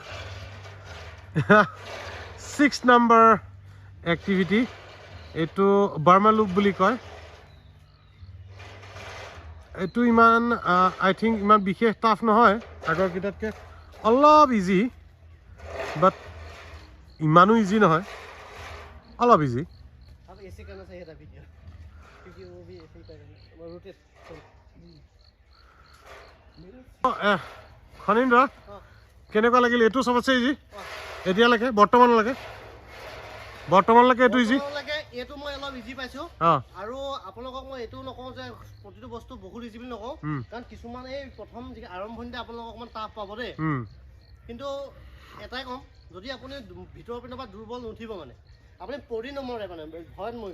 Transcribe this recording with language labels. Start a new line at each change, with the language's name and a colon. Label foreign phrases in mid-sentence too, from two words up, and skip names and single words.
Assamese: 6 নম্বৰ এক্টিভিটি এইটো বাৰ্মালুক বুলি কয় এইটো ইমান
English: I think
Assamese: ইমান বিশেষ টাফ নহয় আগৰ কিটাতকৈ অলপ
English: easy but
Assamese: ইমানো ইজি নহয় অলপ ইজি
Hindi: अब ऐसे करना चाहिए था वीडियो क्योंकि वो भी ऐसे ही कर रहे हैं वो रोटेट
Assamese: খনীন্দ্ৰ কেনেকুৱা লাগিল এইটো চবতছে ইজি এতিয়ালৈকে বৰ্তমানলৈকে এইটো ইজি লাগে এইটো মই অলপ ইজি পাইছো আৰু আপোনালোকক মই এইটো নকওঁ যে প্ৰতিটো বস্তু বহুত ইজি বুলি নকওঁ কাৰণ কিছুমান এই প্ৰথম যি আৰম্ভণিতে আপোনালোকক অকণমান টাফ পাব দেই কিন্তু এটাই ক'ম যদি আপুনি ভিতৰৰ পিনৰ পৰা দুৰ্বল নুঠিব মানে আপুনি পৰি নমৰে মানে ভয়ত মৰিব